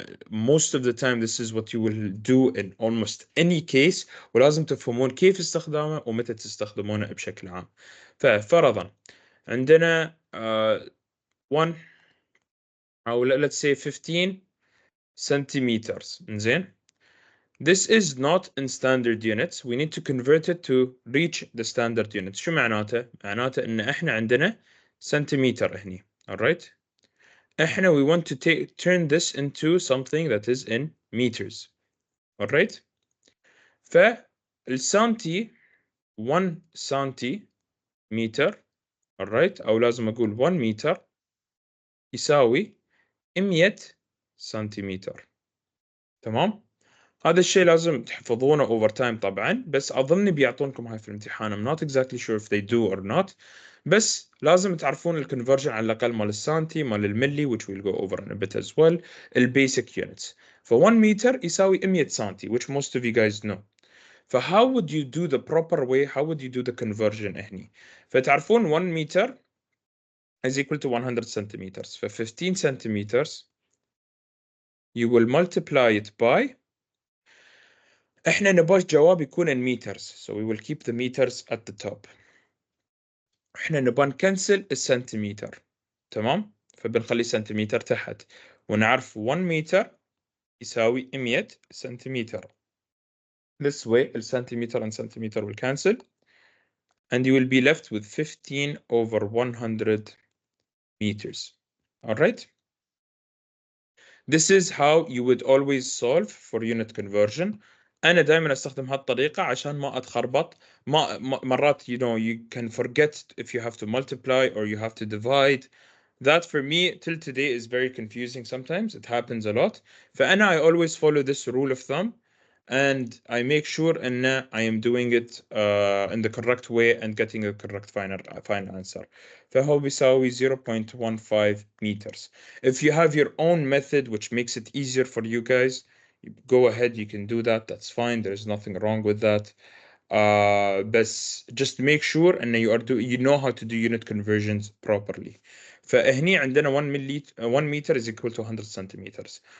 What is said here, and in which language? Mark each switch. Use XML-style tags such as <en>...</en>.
<en>Most of the time, this is what you will do in almost any case.</en> <ar>ولازم تفهمون كيف استخدامه ومتى تستخدمونه بشكل عام. ففرضا عندنا 1 أو</ar> <en>let's say 15 centimeters.</en> <ar>زين.</ar> <en>This is not in standard units. We need to convert it to reach the standard units.</en> <ar>شو معناته؟ معناته إن إحنا عندنا سنتيمتر هني.</ar> <en>Alright? إحنا we want to turn this into something that is in meters. Alright?</en> <ar>فالسنتي 1 سنتيمتر.</ar> <en>Alright?</en> <ar>أو لازم أقول 1 متر يساوي 100 سنتيمتر. تمام؟ هذا الشيء لازم تحفظونه</ar> <en>over time</en> <ar>طبعا، بس أظن بيعطونكم هاي في الامتحان.</ar> <en>I'm not exactly sure if they do or not،</en> <ar>بس لازم تعرفون الكونفرجن على الأقل مال السنتي مال الملي</ar> <en>which we'll go over in a bit as well. البيسك units.</en> <ar>ف 1 متر يساوي 100 سنتي</ar> <en>which most of you guys know. ف how would you do the proper way? How would you do the conversion</en> <ar>هني؟ فتعرفون</ar> <en>1 متر is equal to 100 centimeters. ف 15 centimeters you will multiply it by</en> <ar>احنا نبغى الجواب يكون</ar> <en>in meters, so we will keep the meters at the top.</en> <ar>احنا نبغى نكنسل السنتيمتر. تمام؟ فبنخلي سنتيمتر تحت ونعرف 1 متر يساوي 100 سنتيمتر.</ar> <en>This way السنتيمتر and centimeter will cancel and you will be left with 15 over 100 meters. Alright? This is how you would always solve for unit conversion.</en> <ar>أنا دائما أستخدم هالطريقة عشان ما أتخربط.</ar> <en>مرات you can forget if you have to multiply or you have to divide. That for me till today is very confusing sometimes. It happens a lot.</en> <ar>فأنا</ar> <en>I always follow this rule of thumb and I make sure أن I am doing it in the correct way and getting a correct final answer.</en> <ar>فهو بيساوي 0.15 meters.</ar> <en>If you have your own method which makes it easier for you guys, go ahead, you can do that. That's fine. There's nothing wrong with that. But just make sure and you know how to do unit conversions properly.</en> <ar>فهني عندنا</ar> <en>1 meter is equal to 100 centimeters.</en>